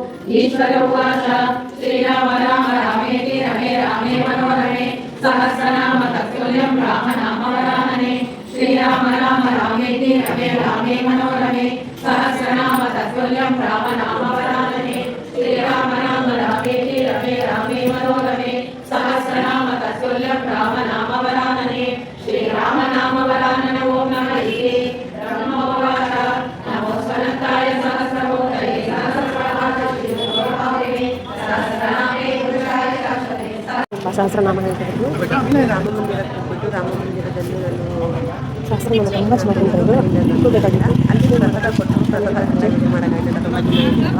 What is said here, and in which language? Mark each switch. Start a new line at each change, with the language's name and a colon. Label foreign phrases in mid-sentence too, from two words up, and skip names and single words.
Sanskrit: ईश्वर उवाच श्रीराम राम रामेति रमे रामे मनोरमे सहस्रनाम तत्तुल्यं रामनामवरानने श्रीराम राम रामेति रमे रामे मनोरमे सहस्रनाम तत्तुल्यं रामनामवरानने श्रीराम राम रामेति रमे रामे मनोरमे सहस्रनाम तत्तुल्यं रामनामवरानने श्रीराम नामवरानन ओम नमः इति ब्रह्मोवाच नमो स्वनन्ताय सहस्रमूर्तये
Kannada: ಸಹಸ್ರನಾಮ ಹೇಳ್ತಿದ್ರು. ರಾಮ ಮಂದಿರಕ್ಕೆ ಹೋಗ್ಬಿಟ್ಟು ರಾಮ ಮಂದಿರದಲ್ಲಿ ನಾನು ಸಹಸ್ರನಾಮ ತುಂಬ ಚೆನ್ನಾಗಿ ಬೇಕಾಗಿತ್ತು. ಅಲ್ಲಿ ಪ್ರಸಾದ ಕೊಟ್ಟು ಪ್ರಸಾದ ಪೂಜೆ ಮಾಡೋಕ್ಕಾಗಲಿಲ್ಲ, ತುಂಬ ದಿನ ಇರಲಿಲ್ಲ.